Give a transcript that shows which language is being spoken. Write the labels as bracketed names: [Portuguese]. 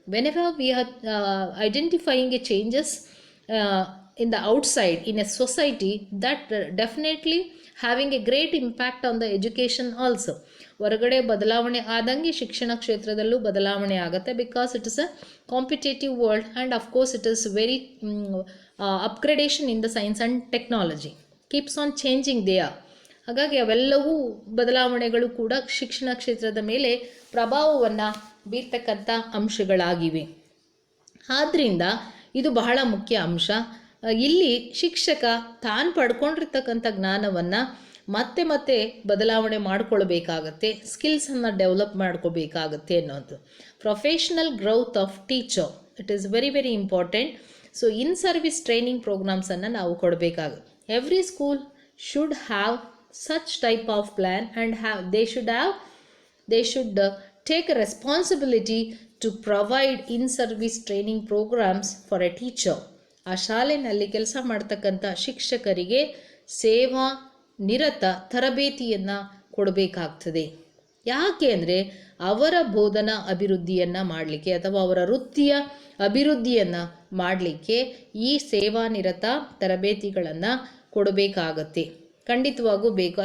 [English] Whenever we are identifying a changes in the outside in a society, that definitely having a great impact on the education also. [Kannada] ಹೊರಗಡೆ ಬದಲಾವಣೆ ಆದಂಗೆ ಶಿಕ್ಷಣ ಕ್ಷೇತ್ರದಲ್ಲೂ ಬದಲಾವಣೆ ಆಗುತ್ತೆ. [English] Because it is a competitive world and of course it is very upgradation in the science and technology keeps on changing they are. [Kannada] ಹಾಗಾಗಿ ಅವೆಲ್ಲವೂ ಬದಲಾವಣೆಗಳು ಕೂಡ ಶಿಕ್ಷಣ ಕ್ಷೇತ್ರದ ಮೇಲೆ ಪ್ರಭಾವವನ್ನು ಬೀರ್ತಕ್ಕಂಥ ಅಂಶಗಳಾಗಿವೆ. ಆದ್ದರಿಂದ ಇದು ಬಹಳ ಮುಖ್ಯ ಅಂಶ. ಇಲ್ಲಿ ಶಿಕ್ಷಕ ತಾನು ಪಡ್ಕೊಂಡಿರ್ತಕ್ಕಂಥ ಜ್ಞಾನವನ್ನು ಮತ್ತೆ ಮತ್ತೆ ಬದಲಾವಣೆ ಮಾಡ್ಕೊಳ್ಬೇಕಾಗತ್ತೆ, ಸ್ಕಿಲ್ಸನ್ನು ಡೆವಲಪ್ ಮಾಡ್ಕೋಬೇಕಾಗತ್ತೆ ಅನ್ನೋದು. [English] Professional growth of teacher it is very very important. [Kannada] So in service training ಪ್ರೋಗ್ರಾಮ್ಸನ್ನು ನಾವು ಕೊಡಬೇಕಾಗುತ್ತೆ. [English] Every school should have such type of plan and they should take a responsibility to provide in-service training programs for a teacher. [Kannada] ಆ ಶಾಲೆಯಲ್ಲಿ ಕೆಲಸ ಮಾಡ್ತಕ್ಕಂಥ ಶಿಕ್ಷಕರಿಗೆ ಸೇವಾ ನಿರತ ತರಬೇತಿಯನ್ನು ಕೊಡಬೇಕಾಗ್ತದೆ. ಯಾಕೆ ಅಂದರೆ ಅವರ ಬೋಧನಾ ಅಭಿವೃದ್ಧಿಯನ್ನು ಮಾಡಲಿಕ್ಕೆ ಅಥವಾ ಅವರ ವೃತ್ತಿಯ ಅಭಿವೃದ್ಧಿಯನ್ನು ಮಾಡಲಿಕ್ಕೆ ಈ ಸೇವಾ ನಿರತ ತರಬೇತಿಗಳನ್ನು ಕೊಡಬೇಕಾಗತ್ತೆ. ಖಂಡಿತವಾಗೂ ಬೇಕು.